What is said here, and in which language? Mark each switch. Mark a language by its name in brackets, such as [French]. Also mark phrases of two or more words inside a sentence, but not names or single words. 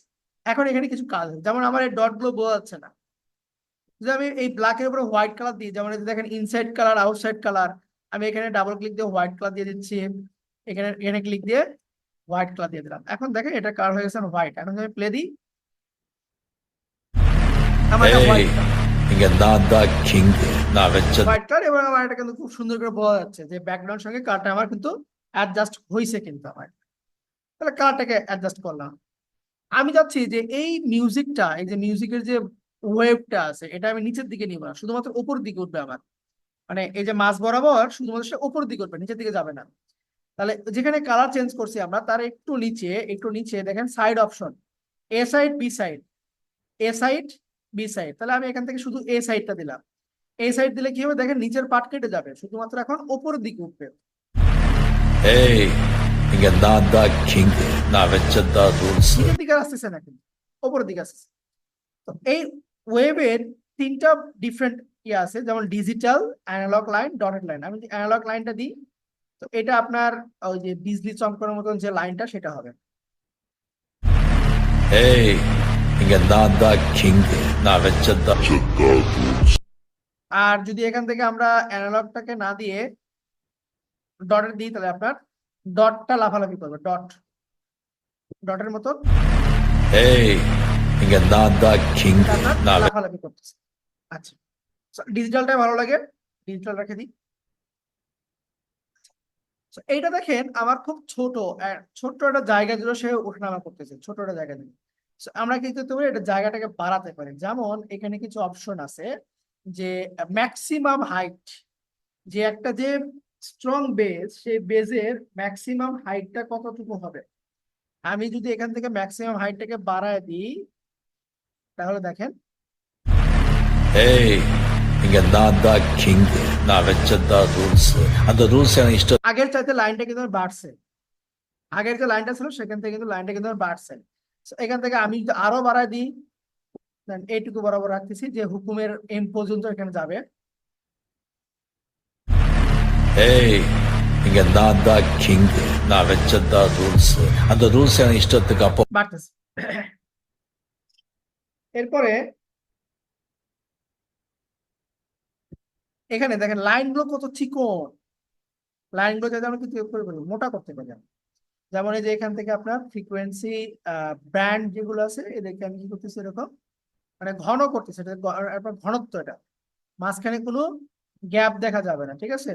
[Bangla] এখন এখানে কিছু কাজ আছে, যেমন আমার এই ডট গুলো বোঝা যাচ্ছে না, যে আমি এই ব্ল্যাকের উপরে [English] white colour [Bangla] দিই, যেমন এই যে দেখেন [English] inside colour outside colour, [Bangla] আমি এখানে [English] double click [Bangla] দিয়ে [English] white colour [Bangla] দিয়ে দিচ্ছি, এখানে এখানে ক্লিক দিয়ে [English] white colour [Bangla] দিয়ে দিলাম। এখন দেখেন এটা কালার হয়ে গেছে হোয়াইট। এখন যদি আমি প্লে দিই, আমার এটা [Tamil] Hey, [Bangla] হোয়াইট [Tamil] இங்க நான் தான் king. நான் வச்ச [English] white colour, [Bangla] এবং আমার এটা কিন্তু খুব সুন্দর করে বোঝা যাচ্ছে যে ব্যাকগ্রাউন্ড সঙ্গে কালারটা আমার কিন্তু অ্যাডজাস্ট হয়েছে কিন্তু আমার। তাহলে কালারটাকে অ্যাডজাস্ট করলাম। আমি চাচ্ছি যে এই মিউজিকটা, এই যে মিউজিকের যে ওয়েভটা আছে, এটা আমি নিচের দিকে নিব না, শুধুমাত্র উপর দিকে উঠবে আমার, মানে এই যে মাঝ বরাবর শুধুমাত্র সেটা উপর দিকে উঠবে, নিচের দিকে যাবে না। তাহলে যেখানে [English] colour change [Bangla] করছি আমরা, তার একটু নিচে দেখেন [English] side option, A side B side, A side B side. [Bangla] তাহলে আমি এখান থেকে শুধু এ সাইডটা দিলাম। এই সাইড দিলে কি হবে দেখেন, নিচের পার্ট কেটে যাবে, শুধুমাত্র এখন উপরের দিকে উঠবে। [Tamil] Hey, இங்க நான் தான் king. நான் வச்சதான் rules. [Bangla] নিচের দিকে আসতেছে না, কিন্তু উপরের দিকে আসতেছে। তো এই ওয়েবের তিনটা ডিফারেন্ট ইয়ে আছে, যেমন [English] digital, analog line, dotted line. [Bangla] আমি [English] analog line-টা [Bangla] দিই, তো এটা আপনার ওই যে বিজলি চমকানোর মতন যে লাইনটা, সেটা হবে। [Tamil] Hey, இங்க நான் தான் king. நான் வச்சதான் [Bangla] আর যদি এখান থেকে আমরা অ্যানালগটাকে না দিয়ে ডটের দিই, তাহলে আপনার ডটটা লাফালাফি করবে, ডটের মতন [Tamil] Hey, இங்க நான் தான் king. [Bangla] এটা আপনার [Tamil] நான் [Bangla] লাফালাফি করতেছে। আচ্ছা, ডিজিটালটা ভালো লাগে, ডিজিটাল রেখে দিই। So, এইটা দেখেন আমার খুব ছোট্ট একটা জায়গা দিল, সে ওঠানামা করতেছে ছোট একটা জায়গা দিল। So, আমরা কি করতে পারি, এটা জায়গাটাকে বাড়াতে পারি। যেমন এখানে কিছু অপশন আছে, যে [English] maximum height, [Bangla] যে একটা যে [English] strong base, [Bangla] সেই বেজের [English] maximum height-টা [Bangla] কতটুকু হবে। আমি যদি এখান থেকে [English] maximum height-টাকে [Bangla] বাড়ায় দিই, তাহলে দেখেন [Tamil] Hey, இங்க நான் தான் king. நான் வச்சதான் rules. அந்த rules எனக்கு இஷ்டம். [Bangla] আগের চাইতে লাইনটা কিন্তু আমার বাড়ছে, আগের যে লাইনটা ছিল সেখান থেকে কিন্তু লাইনটা কিন্তু আমার বাড়ছে। So, এখান থেকে আমি যদি আরো বাড়ায় দিই, then এইটুকু বরাবর রাখতেছি, যে হুকুমের এম পর্যন্ত এখানে যাবে। [Tamil] Hey, இங்க நான் தான் king. நான் வச்சதான் rules. அந்த rules எனக்கு இஷ்டத்துக்கு அப்போ [Bangla] বাড়তেছে। এরপরে এখানে দেখেন লাইনগুলো কত চিকন, লাইনগুলো যাতে আমরা কিন্তু মোটা করতে পারি। যেমন এই যে এখান থেকে আপনার [English] frequency band [Bangla] যেগুলো আছে, এদেরকে আমি কি করতেছি, এরকম মানে ঘন করতেছি, এটা আপনার ঘনত্ব, এটা মাঝখানে কোনো গ্যাপ দেখা যাবে না, ঠিক আছে।